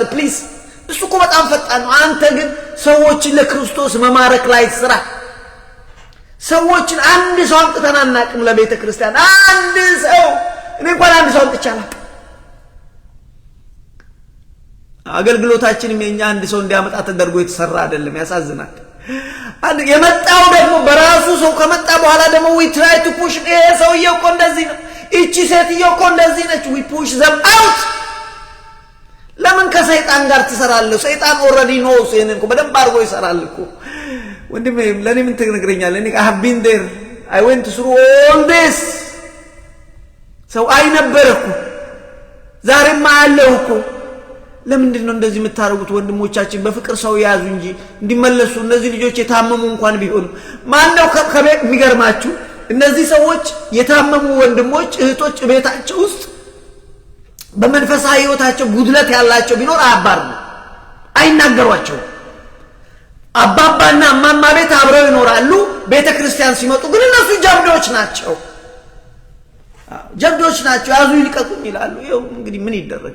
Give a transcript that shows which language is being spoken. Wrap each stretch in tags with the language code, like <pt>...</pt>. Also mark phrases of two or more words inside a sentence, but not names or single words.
<am>ፕሊዝ እሱ እኮ በጣም ፈጣን ነው። አንተ ግን ሰዎችን ለክርስቶስ መማረክ ላይ ስራ። ሰዎችን አንድ ሰው አምጥተን አናውቅም ለቤተ ክርስቲያን። አንድ ሰው እኔ እንኳን አንድ ሰው አምጥቻለሁ። አገልግሎታችንም የኛ አንድ ሰው እንዲያመጣ ተደርጎ የተሰራ አይደለም። ያሳዝናል። አንድ የመጣው ደግሞ በራሱ ሰው ከመጣ በኋላ ደግሞ</am> <en>we try to push</en> <am>ይሄ ሰውዬው እኮ እንደዚህ ነው፣ እቺ ሴትዮ እኮ እንደዚህ ነች።</am> <en>we push them out።</en> <am>ለምን ከሰይጣን ጋር ትሰራለህ? ሰይጣን</am> <en>already knows</en> <am>ይሄንን እኮ በደንብ አድርጎ ይሰራል እኮ። ወንድሜ ለኔ ምን ትነግረኛለህ? እኔ</am> <en>I have been there, I went through all this።</en> <am>ሰው አይነበርኩ ዛሬማ አለው እኮ። ለምንድን ነው እንደዚህ የምታረጉት? ወንድሞቻችን በፍቅር ሰው ያዙ እንጂ እንዲመለሱ። እነዚህ ልጆች የታመሙ እንኳን ቢሆኑ ማነው ከቤት የሚገርማችሁ? እነዚህ ሰዎች የታመሙ ወንድሞች እህቶች ቤታቸው ውስጥ በመንፈሳዊ ህይወታቸው ጉድለት ያላቸው ቢኖር አያባርሩ፣ አይናገሯቸው። አባባና እማማ ቤት አብረው ይኖራሉ። ቤተክርስቲያን ሲመጡ ግን እነሱ ጀብዶች ናቸው። ያዙ ይልቀቁኝ ይላሉ። ይሄው እንግዲህ ምን ይደረግ?</am>